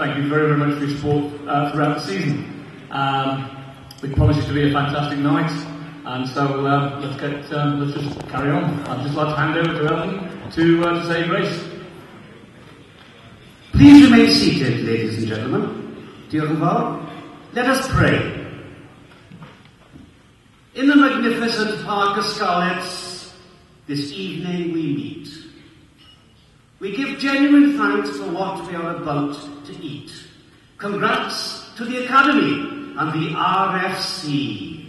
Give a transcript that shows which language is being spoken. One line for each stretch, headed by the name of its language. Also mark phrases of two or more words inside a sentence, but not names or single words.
English: Thank you very, very much for your support throughout the season. We promise it to be a fantastic night, and so let's just carry on. I'd just like to hand over to Eldon to say grace. Please remain seated, ladies and gentlemen.
Welsh: Diolch yn fawr.
English: Let us pray. In the magnificent Park of Scarlets, this evening we meet. We give genuine thanks for what we are about to eat. Congrats to the Academy and the RFC.